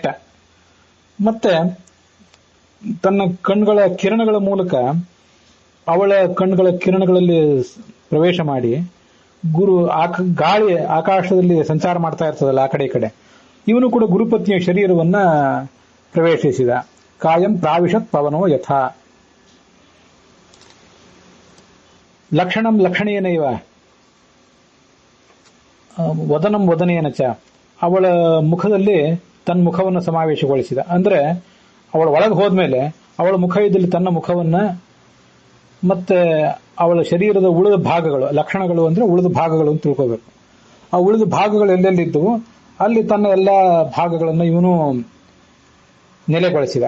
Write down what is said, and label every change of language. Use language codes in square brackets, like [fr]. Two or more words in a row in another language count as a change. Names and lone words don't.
[kn] ಮತ್ತೆ ತನ್ನ ಕಣ್ಣುಗಳ ಕಿರಣಗಳ ಮೂಲಕ ಅವಳ ಕಣ್ಣುಗಳ ಕಿರಣಗಳಲ್ಲಿ ಪ್ರವೇಶ ಮಾಡಿ ಗಾಳಿ ಆಕಾಶದಲ್ಲಿ ಸಂಚಾರ ಮಾಡ್ತಾ ಇರ್ತದಲ್ಲ ಆ ಕಡೆ ಈ ಕಡೆ, ಇವನು ಕೂಡ ಗುರುಪತ್ನಿಯ ಶರೀರವನ್ನ ಪ್ರವೇಶಿಸಿದ. [sa] ಕಾಯಂ ಪ್ರಾವಿಶತ್ ಪವನೋ ಯಥಾ. ಲಕ್ಷಣಂ ಲಕ್ಷಣೇನೈವ ವದನಂ ವದನೇನ ಚ. [kn] ಅವಳ ಮುಖದಲ್ಲಿ ತನ್ನ ಮುಖವನ್ನು ಸಮಾವೇಶಗೊಳಿಸಿದ. ಅಂದ್ರೆ ಅವಳ ಒಳಗೆ ಹೋದ್ಮೇಲೆ ಅವಳ ಮುಖ ಇದ್ದಲ್ಲಿ ತನ್ನ ಮುಖವನ್ನ, ಮತ್ತೆ ಅವಳ ಶರೀರದ ಉಳಿದ ಭಾಗಗಳು, ಲಕ್ಷಣಗಳು ಅಂದ್ರೆ ಉಳಿದ ಭಾಗಗಳು ಅಂತ ತಿಳ್ಕೋಬೇಕು. ಆ ಉಳಿದ ಭಾಗಗಳು ಎಲ್ಲೆಲ್ಲಿದ್ದವು ಅಲ್ಲಿ ತನ್ನ ಎಲ್ಲ ಭಾಗಗಳನ್ನು ಇವನು ನೆಲೆಗೊಳಿಸಿದ.